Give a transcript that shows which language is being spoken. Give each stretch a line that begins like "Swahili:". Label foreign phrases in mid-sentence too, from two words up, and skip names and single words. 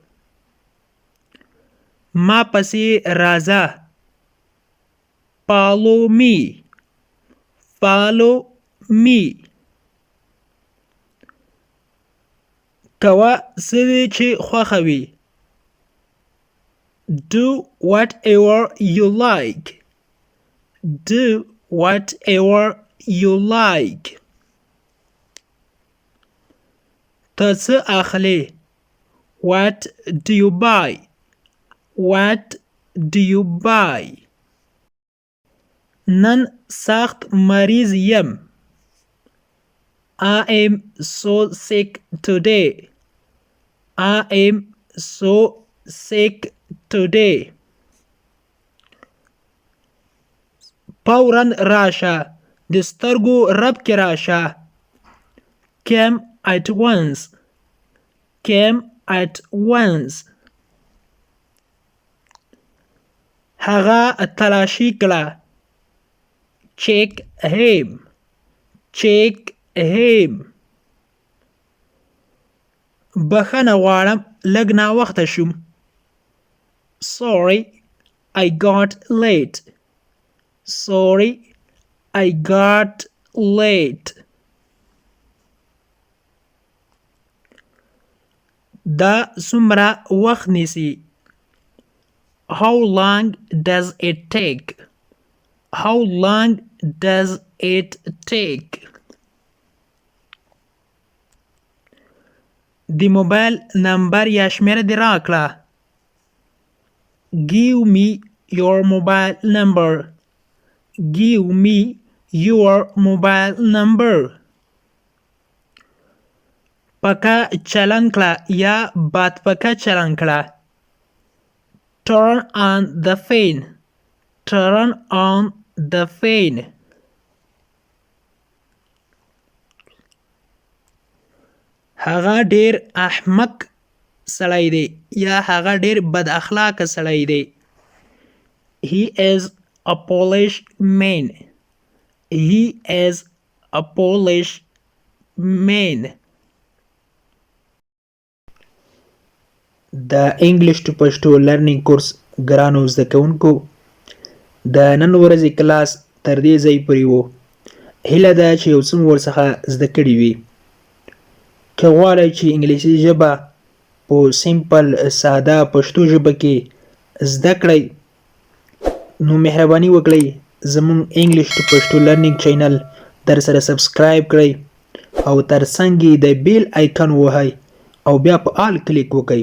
Pashto: ما پسې راځه.
English: Follow me. Follow me.
Pashto: کوه څه دې چې خوښه وي.
English: Do whatever you like. Do whatever you like.
Pashto: ته څه اخلې؟
English: What do you buy? What do you buy?
Pashto: نن سخت مریض یم.
English: I am so sick today. I am so sick today.
Pashto: فوراً راشه. د سترګو رپ کې راشه.
English: Come at once. Come at once.
Pashto: هغه تلاشي کړه.
English: Check him. Check him.
Pashto: بخښنه غواړم لږ ناوخته شوم.
English: Sorry, I got late. Sorry, I got late.
Pashto: دا څومره وخت نیسي؟
English: How long does it take? How long does it take?
Pashto: د موبایل نمبر یا شمیره دې راکړه.
English: Give me your mobile number. Give me your mobile number.
Pashto: پکه چلن کړه یا باد پکه چلن کړه.
English: Turn on the fan. Turn on the fan.
Pashto: هغه ډیر احمق سړی دی یا هغه ډیر بد اخلاقه سړی دی.
English: He is a Polish man. He is a Polish man.
Pashto: د
English: English to Pashto learning course
Pashto: ګرانو زده کوونکو د نن ورځې کلاس تر دې ځای پورې و. هیله ده چې یو څه مو ورڅخه زده کړي وي. که غواړئ چې انګلیسي ژبه په سمپل ساده پښتو ژبه کې زده کړئ نو مهرباني وکړئ زموږ
English: English to Pashto learning channel
Pashto: در سره سبسکرایب کړئ او ترڅنګ یې د
English: bell icon
Pashto: ووهئ او بیا په
English: all click
Pashto: وکړئ.